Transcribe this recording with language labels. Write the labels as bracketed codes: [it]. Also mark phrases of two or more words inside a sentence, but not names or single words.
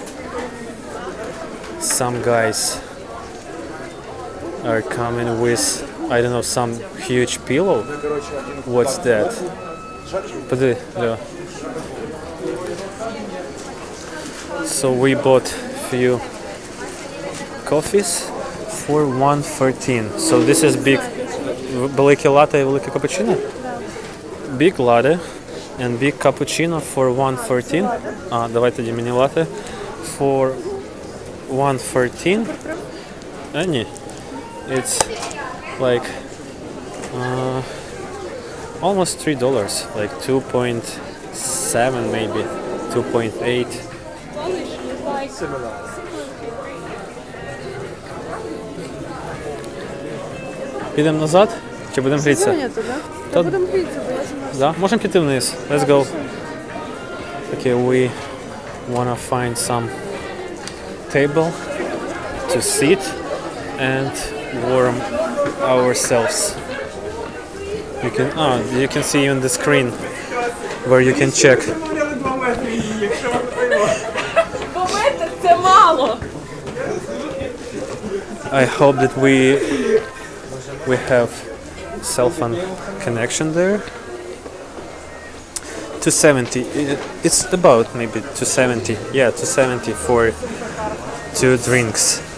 [en] Some guys are coming with, I don't know, some huge pillow. What's that? Podil, yeah. So we bought few coffees for $1.14. So this is big, [uk] велике latte и велике cappuccino. [en] Big latte and big cappuccino for $1.14. [uk] Давай тоді мені latte for $1.14. [en] Ні. It's almost $3, 2.7 maybe, 2.8. [uk] Підемо назад? Чи будемо грітися? Зайнято, да? Будемо грітися, бо я замерзла. Да? Можемо піти вниз. [en] Let's go. Okay, we wanna find some table to sit and warm ourselves. You can see on the screen where you can check. [uk] Бо метр це мало. [en] I hope that we have cell phone connection there. 270. It's about maybe 270. Yeah, 270 for 2 drinks.